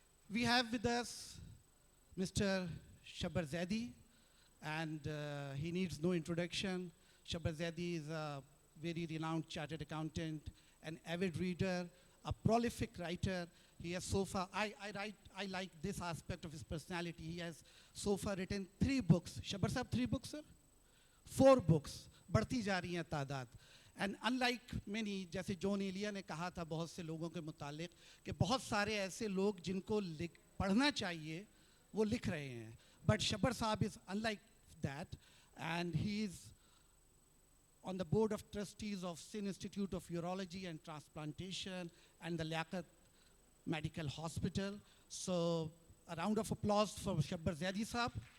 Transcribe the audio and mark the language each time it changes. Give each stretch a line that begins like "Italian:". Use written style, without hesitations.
English: We have with us Mr. Shabar Zaidi, and he needs no introduction. Shabar Zaidi is a very renowned chartered accountant, an avid reader, a prolific writer. He has so far, I like this aspect of his personality. He has so far written 3 books. Shabar Saab, 3 books, sir? 4 books. बढ़ती जा रही हैं तादाद.
Hindi: And unlike many, जैसे John Elia ने कहा था बहुत से लोगों के मुतालिक कि बहुत सारे ऐसे लोग जिनको पढ़ना चाहिए वो लिख रहे हैं.
English: But Shabar Saab is unlike that, and he is on the board of trustees of Sin Institute of Urology and Transplantation and the Liaquat Medical Hospital. So a round of applause for Shabar Zaidi Saab.